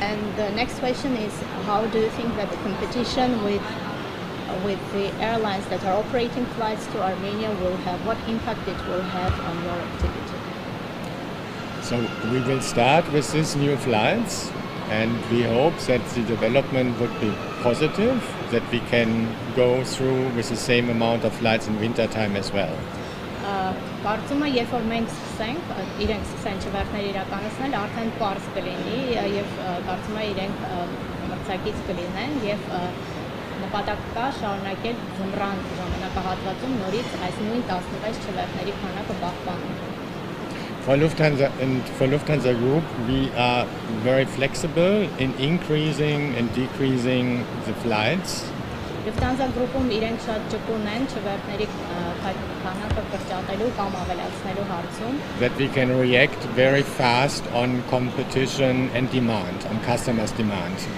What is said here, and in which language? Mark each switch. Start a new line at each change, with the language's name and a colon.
English: And the next question is, how do you think that the competition with the airlines that are operating flights to Armenia will have, what impact it will have on your activity? So we will start with these new flights, and we hope that the development would be positive, that we can go through with the same amount of flights in winter time as well.
Armenian: Կարծում եմ, երբ որ մենք սկսենք, իրենք սկսեն չվերթներ իրականացնել, արդեն պարզ կլինի եւ կարծում եմ իրենք մրցակից կլինեն եւ նպատակ կա շարունակել ձմռան ժամանակահատվածում նորից այս նույն 16 չվերթների քանակը պահպանել։
English: For Lufthansa Group, we are very flexible in increasing and decreasing the flights.
Armenian: Lufthansa Group-ում իրենք շատ ճկուն են չվերթների քանակը կրճատելու կամ ավելացնելու հարցում։
English: That we can react very fast on competition and demand, on customers' demand.